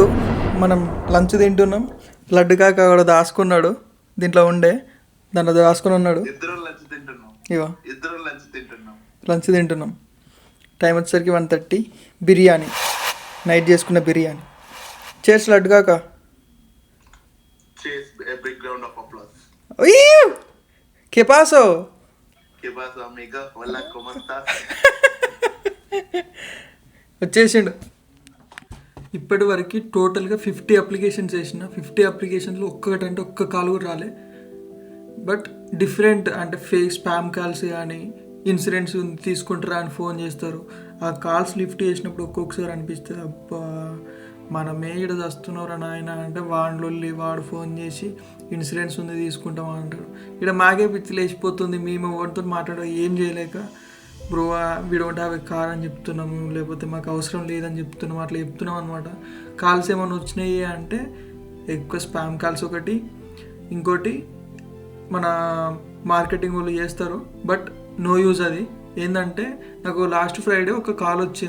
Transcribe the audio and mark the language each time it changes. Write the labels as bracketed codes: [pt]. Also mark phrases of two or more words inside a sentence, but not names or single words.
[te] మనం లంచ్ తింటున్నాం. లడ్డు కాక అక్కడ దాచుకున్నాడు, దీంట్లో ఉండే దాంట్లో దాచుకుని ఉన్నాడు. ఇవో లంచ్ తింటున్నాం. టైం వచ్చేసరికి 1:30. బిర్యానీ, నైట్ చేసుకున్న బిర్యానీ. చేర్స్ లడ్డు కాక. [es] ¿Qué pasó? ¿Qué pasó, amigo? Hola, ¿cómo estás? [te] వచ్చేసిండు. ఇప్పటి వరకు టోటల్గా 50 అప్లికేషన్స్ వేసిన. 50 అప్లికేషన్లో ఒక్కటంటే ఒక్క కాల్ కూడా రాలే. [en] but different [te] అంటే [en] fake spam calls [te] కానీ ఇన్సూరెన్స్ తీసుకుంటారా అని ఫోన్ చేస్తారు. ఆ [en] calls lift [te] చేసినప్పుడు ఒక్కొక్కసారి అనిపిస్తుంది, అబ్బా మనమే ఇక్కడ వస్తున్నారా నాయన అంటే వాడు ఫోన్ చేసి ఇన్సూరెన్స్ ఉంది తీసుకుంటాం అంటారు. ఇక్కడ మాకే పిచ్చి లేచిపోతుంది. మేము వాడితో మాట్లాడడం ఏం చేయలేక, [en] bro we don't have a car [te] అని చెప్తున్నాము, లేకపోతే మాకు అవసరం లేదని చెప్తున్నాము, అట్లా చెప్తున్నాం అనమాట. కాల్స్ ఏమైనా వచ్చినాయి అంటే ఎక్కువ [en] spam calls [te] ఒకటి, ఇంకోటి మన మార్కెటింగ్ వాళ్ళు చేస్తారు [en] but no use. [te] అది ఏంటంటే నాకు [en] last Friday [te] ఒక కాల్ వచ్చింది.